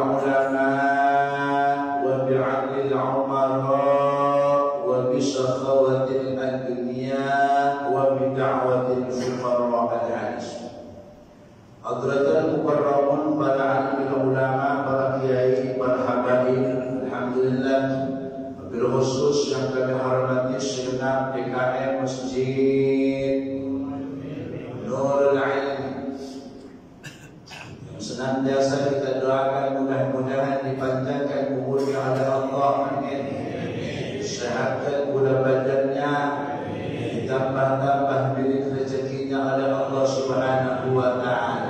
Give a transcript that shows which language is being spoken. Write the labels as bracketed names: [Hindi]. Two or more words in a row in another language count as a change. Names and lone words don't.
[Arabic] العلماء وبعدل العمراء وبسخاوة الأغنياء وبدعوة الفقراء. الحديث. حضرات المكرمون, [Indonesian] para alim ulama, para kiai, para habaib, alhamdulillah. [Arabic] بالخصوص [Indonesian] yang kami hormati segenap DKM Masjid Nurul Ilm, yang senantiasa kita doakan mudah-mudahan dipanjangkan umurnya oleh Allah, amin. Disehatkan pula badannya, ditambah-tambah bilik rezekinya oleh Allah [Arabic] سبحانه وتعالى.